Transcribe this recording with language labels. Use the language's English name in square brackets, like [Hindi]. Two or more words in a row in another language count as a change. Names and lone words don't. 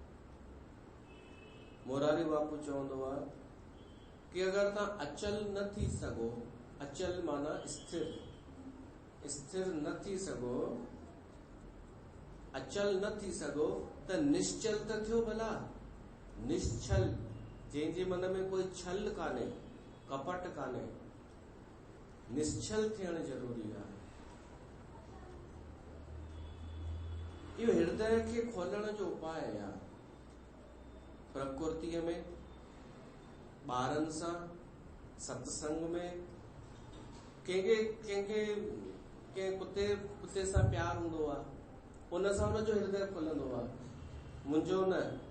[Sindhi] मोरारी बापू चवंदो आहे कि अगर तव्हां अचल न थी सघो, अचल माना स्थिर, स्थिर न थी सघो, अचल न थी सघो त निश्चल त थियो भला। निश्चल जंहिंजे मन में कोई छल कान्हे, कपट कान्हे, निश्चल थियण जरूरी आहे। इहो हृदय खे खोलण जो उपाय आहे। प्रकृतिअ में, ॿारनि सां, सत्संग में, कंहिं कुते सां प्यार हूंदो आहे, उन सां उनजो हृदय खुलंदो आहे, मुंहिंजो न।